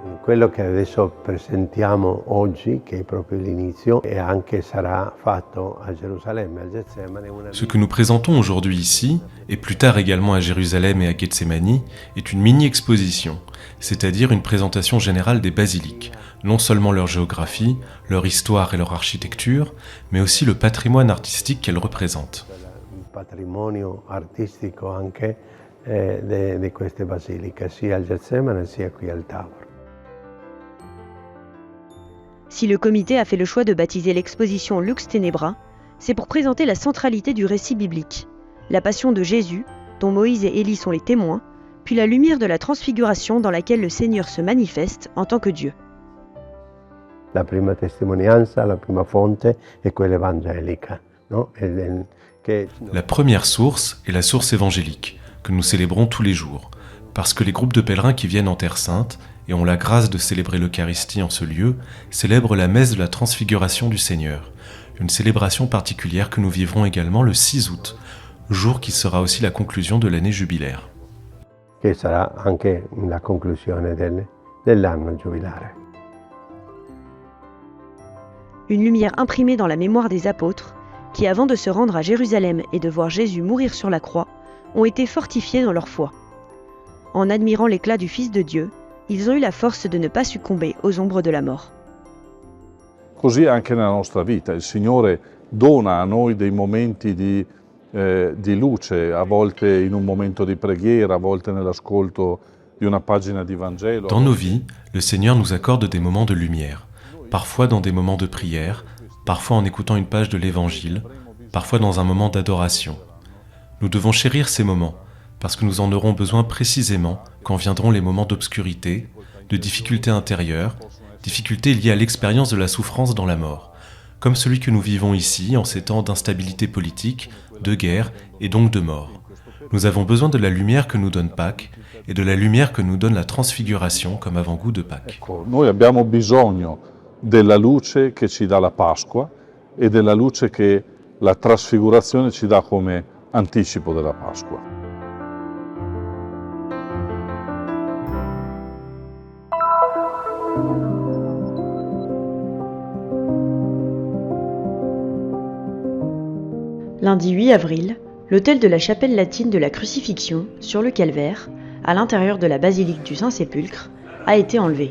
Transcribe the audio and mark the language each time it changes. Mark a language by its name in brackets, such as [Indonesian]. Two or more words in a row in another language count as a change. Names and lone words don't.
[Italian] quello che adesso presentiamo oggi, che è proprio l'inizio, e anche sarà fatto a Gerusalemme, al Getsemani. [French] Ce que nous présentons aujourd'hui ici, et plus tard également à Jérusalem et à Gethsémani, est une mini-exposition, c'est-à-dire une présentation générale des basiliques, non seulement leur géographie, leur histoire et leur architecture, mais aussi le patrimoine artistique qu'elles représentent. [Italian] Il patrimonio artistico anche di queste basiliche, sia al Getsemani sia qui al Tabor. [French] Si le comité a fait le choix de baptiser l'exposition Lux Tenebra, c'est pour présenter la centralité du récit biblique, la passion de Jésus, dont Moïse et Élie sont les témoins, puis la lumière de la transfiguration dans laquelle le Seigneur se manifeste en tant que Dieu. [Italian] La prima testimonianza, la prima fonte è quella evangelica, no? [French] La première source est la source évangélique, que nous célébrons tous les jours, parce que les groupes de pèlerins qui viennent en Terre Sainte et ont la grâce de célébrer l'Eucharistie en ce lieu, célèbrent la messe de la transfiguration du Seigneur, une célébration particulière que nous vivrons également le 6 août, jour qui sera aussi la conclusion de l'année jubilaire. [Italian] Che sarà anche la conclusione dell'anno giubilare. [French] Une lumière imprimée dans la mémoire des apôtres, qui avant de se rendre à Jérusalem et de voir Jésus mourir sur la croix, ont été fortifiés dans leur foi. En admirant l'éclat du Fils de Dieu, ils ont eu la force de ne pas succomber aux ombres de la mort. [Italian] Così anche nella nostra vita, il Signore dona a noi dei momenti di luce, a volte in un momento di preghiera, a volte nell'ascolto di una pagina di Vangelo. [French] Dans nos vies, le Seigneur nous accorde des moments de lumière, parfois dans des moments de prière, parfois en écoutant une page de l'Évangile, parfois dans un moment d'adoration. Nous devons chérir ces moments, parce que nous en aurons besoin précisément quand viendront les moments d'obscurité, de difficultés intérieures, difficultés liées à l'expérience de la souffrance dans la mort, comme celui que nous vivons ici en ces temps d'instabilité politique, de guerre et donc de mort. Nous avons besoin de la lumière que nous donne Pâques et de la lumière que nous donne la transfiguration comme avant-goût de Pâques. [Italian] Noi abbiamo bisogno della luce che ci dà la Pasqua e della luce che la trasfigurazione ci dà come anticipo della Pasqua. [French] Lundi 8 avril, l'autel de la chapelle latine de la Crucifixion, sur le calvaire, à l'intérieur de la basilique du Saint-Sépulcre, a été enlevé.